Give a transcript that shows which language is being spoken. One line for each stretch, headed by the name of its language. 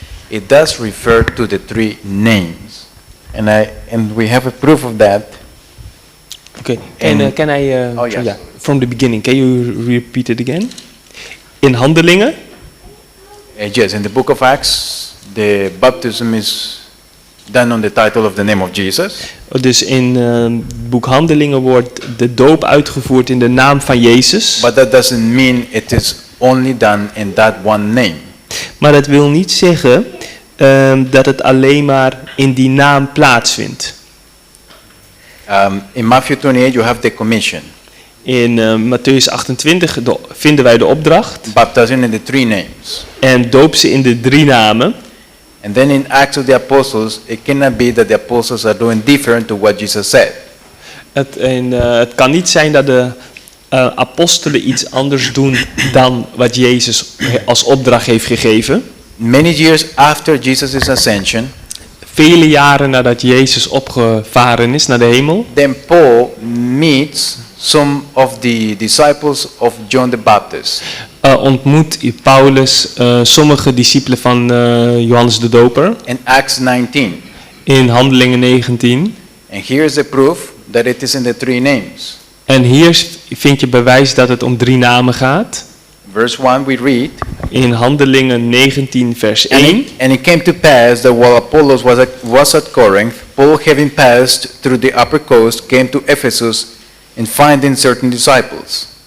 English: It does refer to the three names, and we have a proof of that. Okay, can I? Oh yes. Yeah, from the beginning. Can you repeat it again? In Handelingen. Yes, in the book of Acts, the baptism is done on the title of the name of Jesus.
Dutch: Dus in het boek Handelingen wordt de doop uitgevoerd in de naam van Jezus.
English: But that doesn't mean it is only done in that one name.
Dutch: Maar dat wil niet zeggen dat het alleen maar in die naam plaatsvindt.
English: In Matthew 28 you have the commission.
Dutch: In Mattheüs 28 vinden wij de opdracht.
English: Baptizing in the three names.
Dutch: En doop ze in de drie namen.
English: And then in Acts of the Apostles, it cannot be that the apostles are doing different to what Jesus said.
Dutch: Het kan niet zijn dat de apostelen iets anders doen dan wat Jezus als opdracht heeft gegeven.
English: Many years after Jesus' ascension,
Dutch: vele jaren nadat Jezus opgevaren is naar de hemel,
English: then Paul meets some of the disciples of John the Baptist.
Dutch: Ontmoet Paulus sommige discipelen van Johannes de Doper.
English: In Acts 19.
Dutch: In Handelingen 19.
English: And here is the proof that it is in the three names.
Dutch: En hier vind je bewijs dat het om drie namen gaat.
English: Verse 1 we read.
Dutch: In Handelingen 19 vers 1.
English: And it came to pass that while Apollos was at Corinth, Paul having passed through the upper coast came to Ephesus and finding certain disciples.